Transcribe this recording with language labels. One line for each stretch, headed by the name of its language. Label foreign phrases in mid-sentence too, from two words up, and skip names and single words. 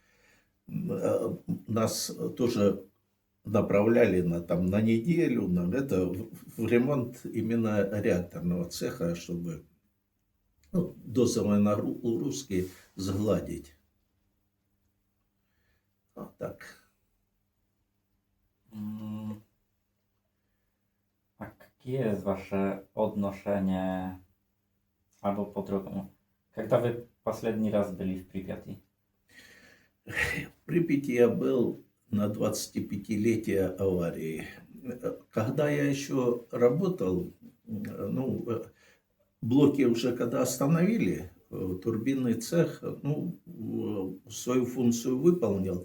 Russian: Нас тоже направляли на неделю в ремонт именно реакторного цеха, чтобы дозовые нагрузки сгладить. Вот так.
Polish: A jakie jest wasze odnoszenie, albo
Russian: по-другому, когда вы последний раз были в Припяти? В Припяти я был на 25-летие аварии. Когда я еще работал, блоки уже когда остановили, турбинный цех, свою функцию выполнил.